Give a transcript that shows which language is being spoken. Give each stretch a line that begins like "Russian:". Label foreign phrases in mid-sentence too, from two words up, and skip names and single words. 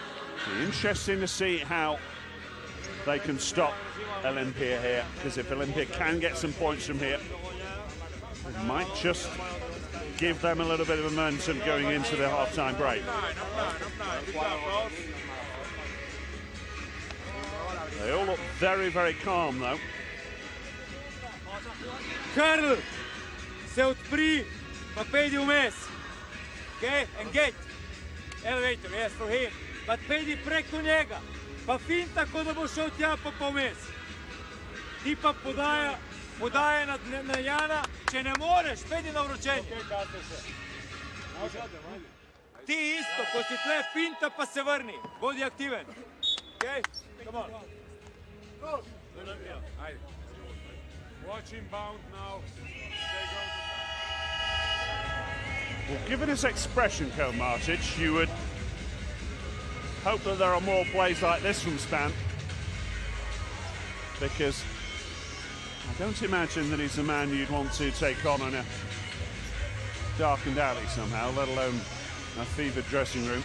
English: It'll be interesting to see how they can stop Olimpija here, because if Olimpija can get some points from here, it might just give them a little bit of momentum going into the half-time break. They all look very, very calm, though.
Slovenian: Karl, se odpri, pa pejdi vmes.
English: Okay, engage. Elevator, yes, for him.
Slovenian: Pa pejdi preko njega. Pa finta, ko da bo šel tja pa vmes. Ti pa podaja na Jana, če ne moreš, pejdi na vročenje. Ti isto, ko si tle finta pa se vrni. Bodi aktiven.
English: Okay, come on. Go.
Slovenian: Ajde.
English: Watch him bound now. Well, given his expression, Matic, you would hope that there are more plays like this from Span, because I don't imagine that he's a man you'd want to take on in a darkened alley somehow, let alone a fevered dressing room.